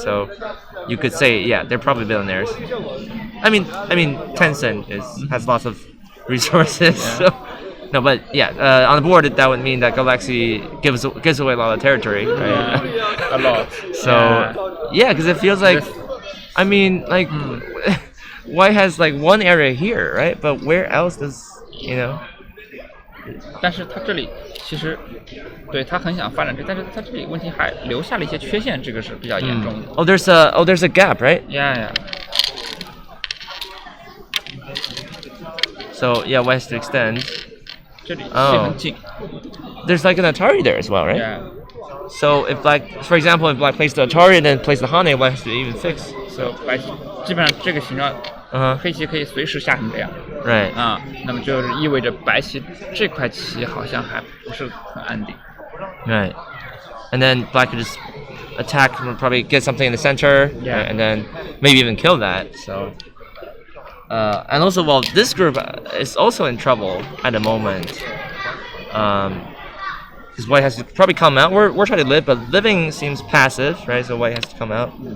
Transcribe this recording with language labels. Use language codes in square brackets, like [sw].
[en] So you could say, they're probably billionaires. I mean, Tencent has lots of resources. So. No, but on the board that would mean that Golaxy gives away a lot of territory, right? A lot. So because it feels like, I mean, like white has like one area here, right? But where else does [zh] 但是他这里其实对他很想发展这，但是他这里问题还留下了一些缺陷，这个是比较严重的。 [en] there's a gap, right? Yeah. So white has to extend. [zh] 这里气很近。 [en] There's like an Atari there as well, right? Yeah. So if for example, if black plays the Atari and then plays the Hane, white has to even fix. [zh] So 白棋基本上这个形状，黑棋可以随时下成这样。 [en] Right. [zh] 那么就是意味着白棋这块棋好像还不是很安定。 [en] Right. And then black could just attack, probably get something in the center, right? And then maybe even kill that. So. And also, this group is also in trouble at the moment. Because white has to probably come out. We're trying to live, but living seems passive, right? So white has to come out.